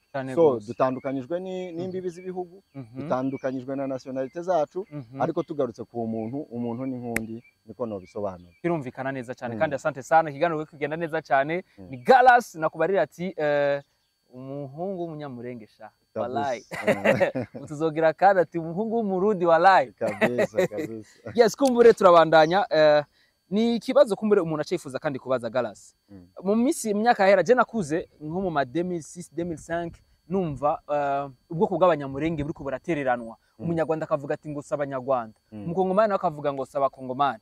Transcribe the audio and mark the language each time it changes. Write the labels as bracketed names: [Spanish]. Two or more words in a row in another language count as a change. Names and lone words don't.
[Rundi] So dutandukanyijwe n'imbibi z'ibihugu, dutandukanyijwe na nationalite zacu, ariko tugarutse ku umuntu ni nkundi, niko no bisobanura. Kirumvikana neza cyane kandi [Swahili] asante sana, [Rundi] kiganiro kugenda neza cyane. Ni Galas nakubarira ati umuhungu w'umunyamurenge sha wallahi. Tuzogira kandi ati umuhungu w'umurundi wallahi [Swahili] kabisa kabisa. [Rundi] Yes, kumbure turabandanya. Ni ikibazo kumbure umuntu acifuza kandi kubaza Galas. Mu minsi imyaka yahera je nakuze nko mu 2006 2005 numva ubwoko bw'abanyamurenge buriko buratereranwa. Umunyarwanda akavuga ati ngo sabanyarwanda, umukongomani akavuga ngo sabakongomani.